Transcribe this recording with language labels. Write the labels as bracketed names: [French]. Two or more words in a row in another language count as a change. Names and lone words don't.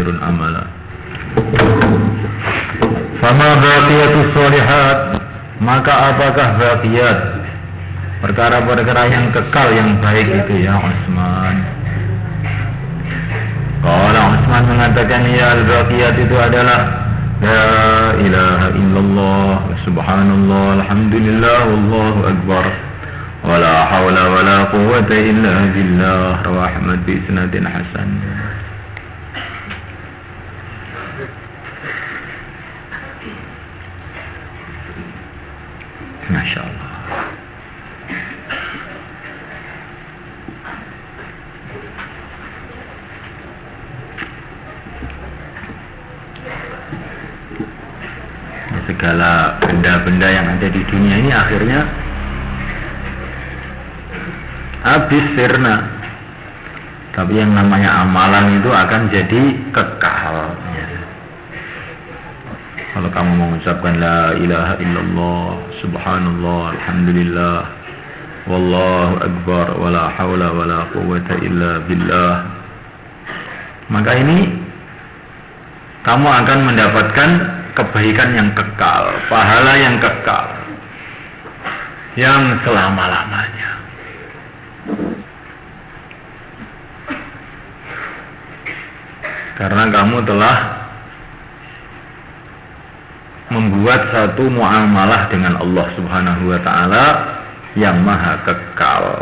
[Arabic] خير أملا. فما الباقيات الصالحات, [Indonesian] maka apakah baqiyat, perkara-perkara yang kekal yang baik itu ya Utsman? [Arabic] قال عثمان [Indonesian] mengatakan ya al-baqiyat itu adalah [Arabic] لا إله إلا الله سبحان الله الحمد لله والله أكبر ولا حول ولا قوة إلا بالله. رواه أحمد بإسناد حسن. ما شاء الله. [Indonesian] Segala benda-benda yang ada di dunia ini akhirnya habis sirna. Tapi yang namanya amalan itu akan jadi kekal. Kalau kamu mengucapkan [Arabic] لا إله إلا الله سبحان الله الحمد لله والله أكبر ولا حول ولا قوة إلا بالله, [Indonesian] maka ini kamu akan mendapatkan kebaikan yang kekal, pahala yang kekal, yang selama-lamanya. Karena kamu telah membuat satu muamalah dengan Allah [Arabic] سبحانه وتعالى [Indonesian] yang maha kekal.